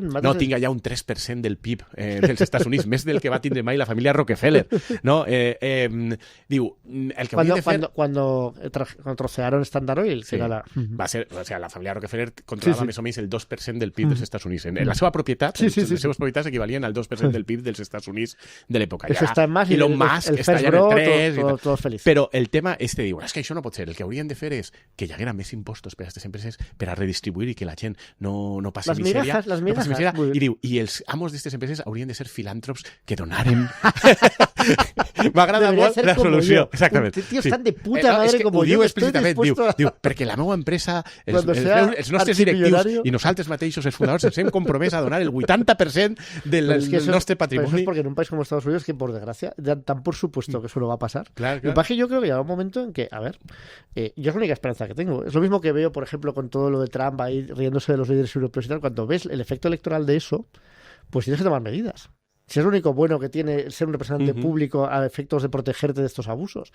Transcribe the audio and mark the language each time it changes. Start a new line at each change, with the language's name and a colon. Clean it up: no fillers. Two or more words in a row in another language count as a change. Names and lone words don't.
Catalan: Tinga ja un 3% del PIB dels Estats Units, més del que va tindre mai la família Rockefeller. No? Diu, el que hauria de fer...
Spanish: Cuando trocearon Standard Oil,
Catalan: va ser,
Spanish: o sea,
Catalan: la família Rockefeller controlava més o menys el 2% del PIB dels Estats Units. En la seva propietat, les seves propietats equivalien al 2% del PIB dels Estats Units de l'època.
Spanish: Eso está en más,
Catalan: Elon Musk està ja en el 3...
Spanish: Todos felices.
Catalan: Però el tema diu, és que això no pot ser. El que haurien de fer és que hi haguera més impostos per a aquestes empreses per a redistribuir i que la gent no passi misèria.
Spanish: Les migajas.
Catalan: I diu, i els amos d'aquestes empreses haurien de ser filàntrops que donaren... M'agrada molt la solució. Exactament.
Spanish: Tíos tan de puta madre
Catalan: com jo. Diu explícitament, diu, perquè la meva empresa, els nostres directius i nosaltres mateixos, els fundadors, ens hem compromès a donar el 80% del nostre patrimoni.
Spanish: Pero eso es porque en un país como Estados Unidos, que por desgracia, dan por supuesto que eso no va a pasar. Claro. Lo que pasa es que yo creo que llega un momento en que, a ver, yo es la única esperanza que tengo. Es lo mismo que veo, por ejemplo, con todo lo de Trump ahí riéndose de los líderes europeos y tal. Cuando ves el efecto electoral de eso, pues tienes que tomar medidas. Si es lo único bueno que tiene ser un representante público a efectos de protegerte de estos abusos.